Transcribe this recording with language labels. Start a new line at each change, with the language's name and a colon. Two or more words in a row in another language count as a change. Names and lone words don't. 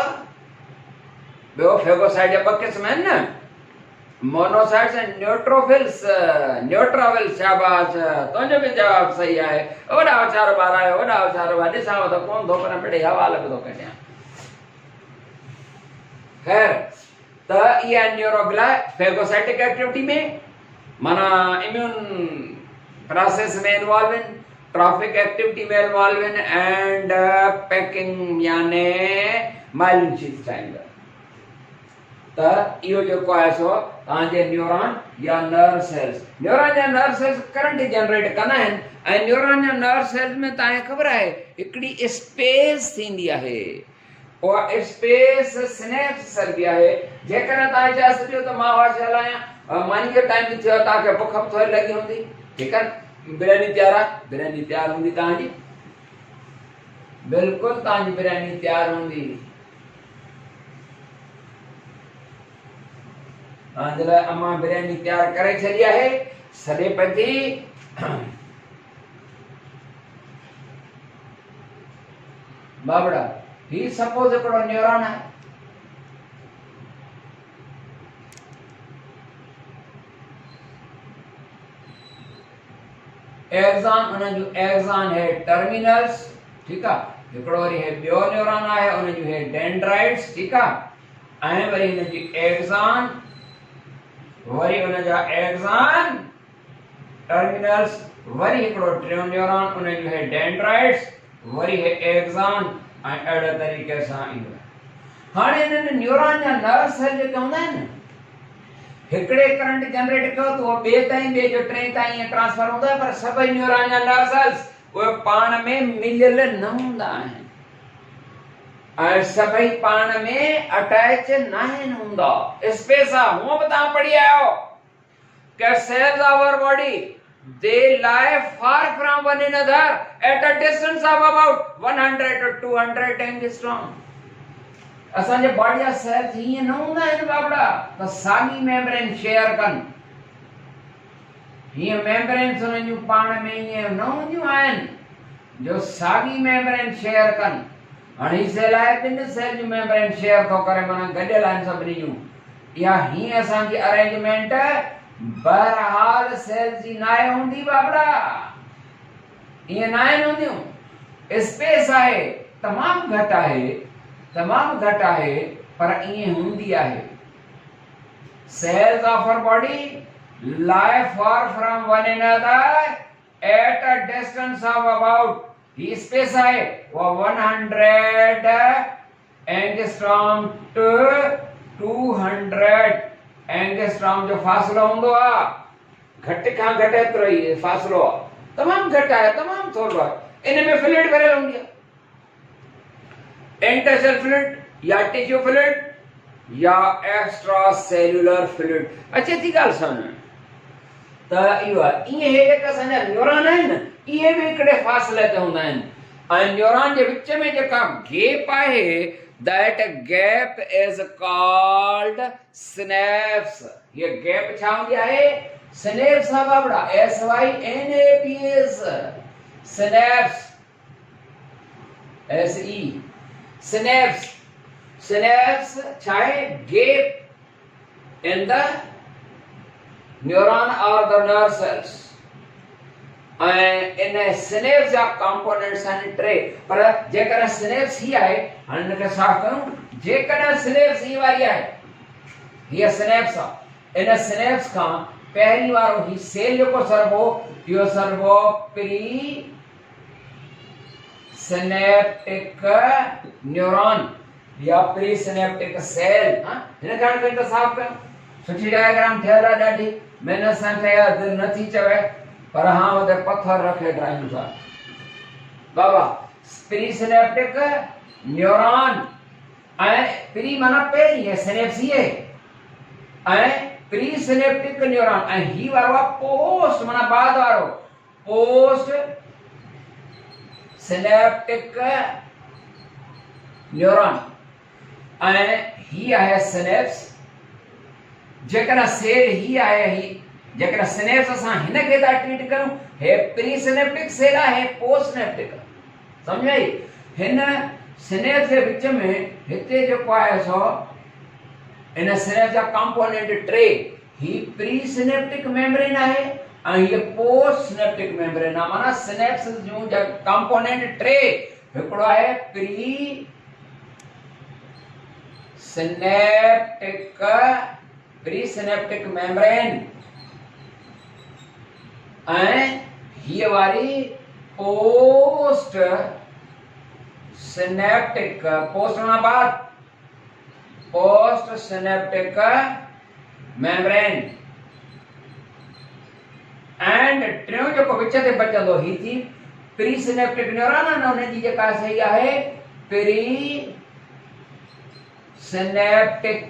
Sindhi: ॿियो फेगोसाइट जा 2 क़िस्म आहिनि न, मोनोसाइट्स ऐं न्यूट्रोफिल्स। न्यूट्रोफिल्स, शाबाश, तुंहिंजो बि जवाबु सही आहे। वॾा होशियारु ॿार आहियो, वॾा होशियारु ॿार। ॾिसांव त कोन थो पर मिड़े हवाले बि थो कढियां। ख़ैर त इहा
English: neuroglia phagocytic activity
Sindhi: में माना
English: immune process
Sindhi: में इन्वॉल्व आहिनि,
English: trophic activity
Sindhi: में इन्वॉल्व आहिनि
English: and packing
Sindhi: याने
English: myelin sheaths
Sindhi: ठाहींदा। त इहो जेको आहे सो तव्हांजे न्यूरॉन या
English: nerve cells,
Sindhi: न्यूरॉन या
English: nerve cells current generate
Sindhi: कंदा आहिनि ऐं न्यूरॉन या
English: nerve cells
Sindhi: में तव्हांखे ख़बर आहे हिकिड़ी स्पेस थींदी आहे। उहा स्पेस सिनेप्स सर्बी आहे। जेकॾहिं तव्हां चए सघो त मां होशियारु आहियां, मानी जो टाइम थियो, तव्हांखे बुख बि थोरी लॻी हूंदी, ठीकु आहे। बिरयानी तयारु आहे, बिरयानी तयारु हूंदी तव्हांजी, बिल्कुलु तव्हांजी बिरयानी तयारु हूंदी। तव्हांजे लाइ अम्मा बिरयानी तयारु करे छॾी आहे। सॾे पई बाबड़ा ही सपोज हिकिड़ो न्यूरॉन आहे। एक्सॉन, उन जो एक्सॉन है टर्मिनल्स, ठीक आहे। हिकिड़ो वरी है ॿियो न्यूरॉन आहे, उन जो है डेंड्राइट्स, ठीक आहे। ऐं वरी हिन जी एक्सॉन, वरी उन जा
English: axon terminals,
Sindhi: वरी हिकिड़ो टियों न्यूरॉन, उन जो है डेंड्राइट्स, वरी है एक्सॉन ऐं अहिड़े तरीक़े सां ईंदो आहे। हाणे हिननि न्यूरॉन या
English: nerve cell
Sindhi: जेके हूंदा आहिनि हिकिड़े
English: current generate
Sindhi: कयो त उहो ॿिए ताईं, ॿिए जो टे ताईं ट्रांसफर हूंदो आहे। पर सभई न्यूरॉन या
English: nerve cells
Sindhi: उहे पाण में मिलियल न हूंदा आहिनि ऐं सभई पाण में अटैच न आहिनि हूंदा। स्पेस आहे, हूअं बि तव्हां पढ़ी आया आहियो कि
English: cells of our body they lie far from one another at a distance of about 100 to 200 angstrom.
Sindhi: असांजे बॉडी जा सेल्स हीअं न हूंदा आहिनि बाबड़ा त साॻी
English: membrane share
Sindhi: कनि। हीअं मेम्ब्रेन्स उन्हनि जूं पाण में हीअं न हूंदियूं आहिनि जो साॻी
English: membrane share
Sindhi: कनि। हाणे ही सेल आहे, 3 सेल जूं
English: membrane share
Sindhi: थो करे, माना गॾियल आहिनि सभिनी जूं। इहा हीअं असांजी अरेंजमेंट बहरहाल सेल जी नाहे हूंदी बाबड़ा, ईअं नाहे हूंदियूं। स्पेस आहे, तमामु घटि आहे, तमामु घटि आहे, पर ईअं हूंदी आहे।
English: cells of our body lie far from one another at a distance of about,
Sindhi: ही स्पेस आहे वो
English: 100 angstrom to 200 angstrom
Sindhi: जो फासलो हूंदो आहे। घटि खां घटि एतिरो ई फासलो आहे, तमामु घटि आहे, तमामु थोरो आहे। इन में फ्लूइड भरियल हूंदी आहे।
English: intercell fluid या tissue fluid या extracellular fluid.
Sindhi: अच्छी थी ॻाल्हि सम्झ में। त इहो आहे। ईअं हे जेका असांजा न्यूरॉन आहिनि इहे बि हिकिड़े फ़ासिले ते हूंदा आहिनि ऐं न्यूरॉन जे विच में जेका गैप आहे
English: that gap is called synapse.
Sindhi: ये गैप छा हूंदी आहे? सिनेप्स आहे बाबड़ा, SYNAPS, सिनेप्स, SE, सिनेप्स। सिनेप्स छा आहे?
English: gap in the neuron और the nerve cells.
Sindhi: इन सिनेप्स जा कंपोनेंट्स आहिनि टे, पर जेकर सिनेप्स ही आहे, हाणे हिनखे साफ़ कयूं। जेकॾहिं सिनेप्स ही वारी आहे, हीअ सिनेप्स आहे, इन सिनेप्स खां पहिरीं वारो ही सेल जेको सरबो, इहो सरबो
English: presynaptic neuron
Sindhi: या
English: presynaptic cell.
Sindhi: हिन ॼाण कई त साफ़ कयूं। सुठी डायग्राम ठहियल आहे ॾाढी, महिनत सां कया, दिलि नथी चवे, पर हाँ वो पत्थर रखे ड्राइंग सां। बाबा
English: presynaptic neuron
Sindhi: ऐं प्री माना पहिरीं है, सिनेप्स ही है ऐं
English: presynaptic neuron
Sindhi: ऐं ही वारो आहे पोस्ट माना बाद वारो,
English: postsynaptic neuron
Sindhi: ऐं ही आहे सिनेप्स। जेकर सेल ही आहे, ही जेकर सिनेप्स असां हिनखे था ट्रीट करूं, हे
English: presynaptic cell
Sindhi: आहे,
English: postsynaptic.
Sindhi: समझ आई? हिन सिनेप्स जे विच में हिते जेको आहे सो इन सिनेप्स जा कंपोनेंट टे, ही
English: presynaptic membrane
Sindhi: आहे ऐं हीअ
English: postsynaptic membrane
Sindhi: आहे। माना सिनेप्स जूं कंपोनेंट टे, हिकिड़ो आहे
English: presynaptic, presynaptic membrane
Sindhi: ऐं हीअ वारी
English: postsynaptic,
Sindhi: पोस्ट माना बाद,
English: postsynaptic membrane.
Sindhi: एंड टियों जेको विच ते बचंदो ही थी
English: presynaptic neuron
Sindhi: आहे न, उन जी जेका सही आहे
English: presynaptic.